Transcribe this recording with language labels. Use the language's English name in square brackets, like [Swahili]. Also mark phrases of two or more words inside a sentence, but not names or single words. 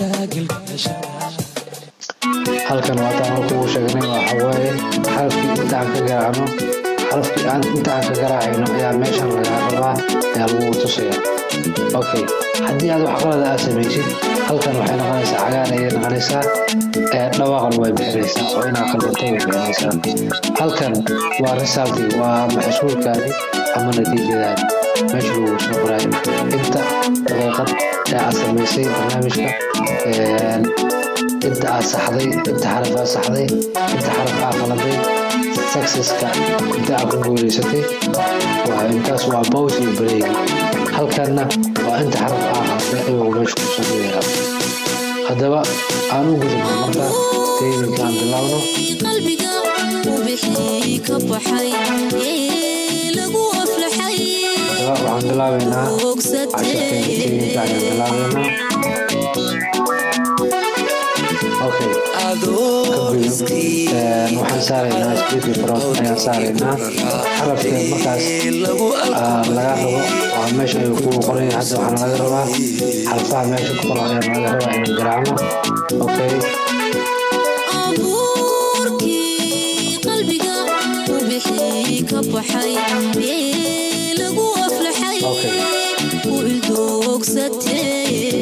[Somali] halkan waa taan ku sheegnay waxa waaye xarafkii intaan ka garaacno xarafkii aan intaan ka garaacayno ayaa meeshan laga rabaa ayaa lagu tusaya okay haddii aad wax qalad ah samaysid halkan waxay noqonaysaa cagaar ayay noqonaysaa dhawaaqan way bixinaysaa oo inaad qaldanto way bixinaysaa halkan waa resulti waa maxsuulkaadi ama natiijadaadi meesha lagu soo qorayo inta daqiiqad ee aad samaysay barnaamijka [Arabic] انت صحضي انت حرف صحضي انت حرف غلطي [Somali] successka inta aad ku guulaysatay waa intaas waa pause iyo break halkana waa inta xaraf ah ayuu meesha ku soo dhigaa haddaba aan u gudubno marka teedinkaan bilaawno qalbiga uu bixiyay ka baxay lagu aflaxay waxaan bilaabaynaa teedinkaan bilaabaynaa okay waxaan saaraynaa [English] speed front [Somali] ayaan saaraynaa xarafka markaas laga rabo waa meesha ayuu kugu qoran yahay hadda waxaan laga rabaa xarfaha meesha ku qoran ayaan laga rabaa inaan garaacno okay abuurkii qalbiga uu bixiyay ka baxay lagu aflaxay uu ildogsatay